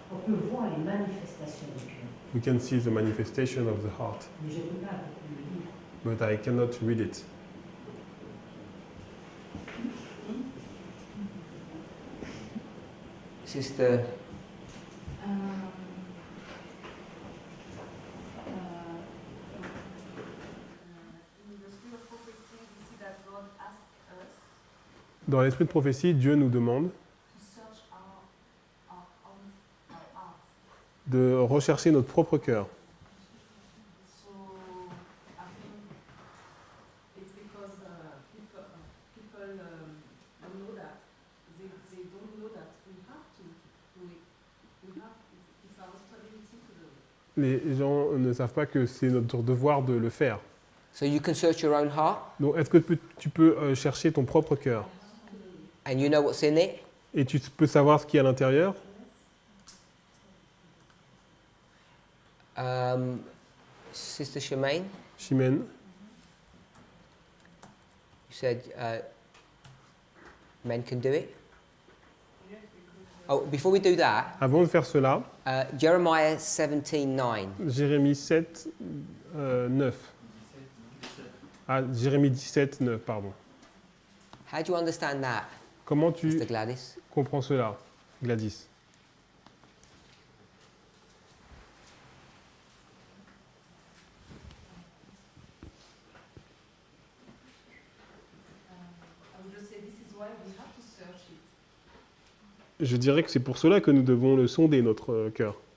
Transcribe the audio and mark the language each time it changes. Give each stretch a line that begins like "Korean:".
French: On peut voir les manifestations du cœur,
English: We can see the manifestation of the heart,
French: mais je ne peux pas le lire.
English: but I cannot read it. Sister, In the spirit of prophecy, we see that God asks us
French: Dans l'esprit de prophétie, Dieu nous demande
English: to search our hearts.
French: de rechercher notre propre cœur.
English: So I think it's because people don't know that. They don't know that we have to do it. It's our responsibility to do it.
French: Les gens ne savent pas que c'est notre devoir de le faire.
English: So you can search your own heart,
French: Donc, est-ce que tu peux chercher ton propre cœur
English: and you know what's in it.
French: et tu peux savoir ce qu'il y a à l'intérieur?
English: Sister Shemaine,
French: Chimène,
English: you said men can do it. Oh, before we do that,
French: avant de faire cela,
English: Jeremiah 17:9.
French: Jérémie 7, 9. Ah, Jérémie 17, 9, pardon.
English: How do you understand that,
French: Comment tu
English: Mr. Gladys?
French: comprends cela, Gladys?
English: I would just say this is why we have to search it.
French: Je dirais que c'est pour cela que nous devons le sonder, notre cœur.